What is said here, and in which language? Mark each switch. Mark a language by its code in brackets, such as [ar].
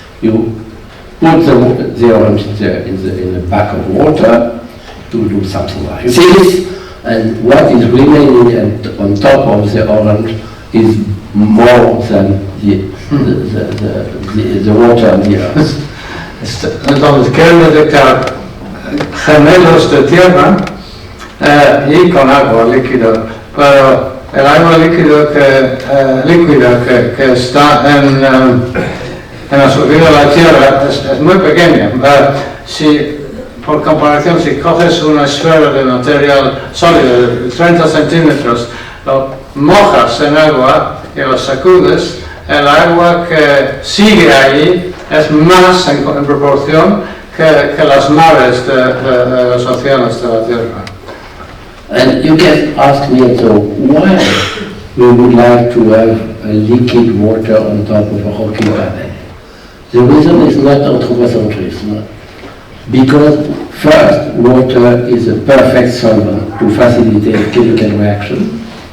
[en] You put the orange in the back of water to do something like this, and what is remaining on top of the orange is more than the water on the Earth. [es] Entonces quieren detectar gemelos de tierra y con agua líquida, pero el agua líquida que está en la superficie de la Tierra es muy pequeña. Si, por comparación, si coges una esfera de material sólido de 30 centímetros, lo mojas en agua y lo sacudes, el agua que sigue ahí es más en proporción que las mares de los océanos de la Tierra. [en] And you can ask me also why we would like to have a liquid water on top of a rocky planet. The reason is not anthropocentrism, because first, water is a perfect solvent to facilitate chemical reaction,